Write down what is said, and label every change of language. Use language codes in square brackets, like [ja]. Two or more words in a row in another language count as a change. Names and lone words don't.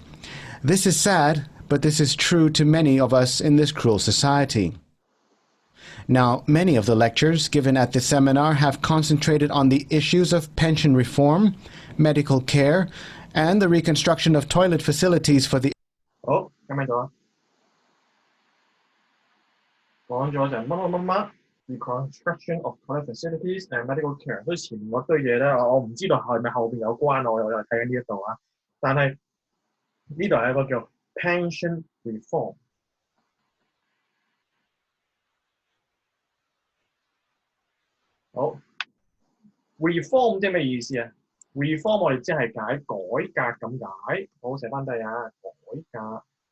[en] This is sad, but this is true to many of us in this cruel society. Now, many of the lectures given at this seminar have concentrated on the issues of pension reform, medical care, and the reconstruction of toilet facilities for the [yue] 好，聽唔聽到啊？講咗就係乜乜乜乜 [en] reconstruction of toilet facilities and medical care。 [yue] 所以前嗰堆嘢咧，我唔知道係咪後邊有關，我又睇緊呢一度啊。但係呢度係一個叫 [en] pension reform。 [yue] 好 ，reform 即係咩意思啊？reform 我哋即係解改革咁解，好寫翻低啊，改革。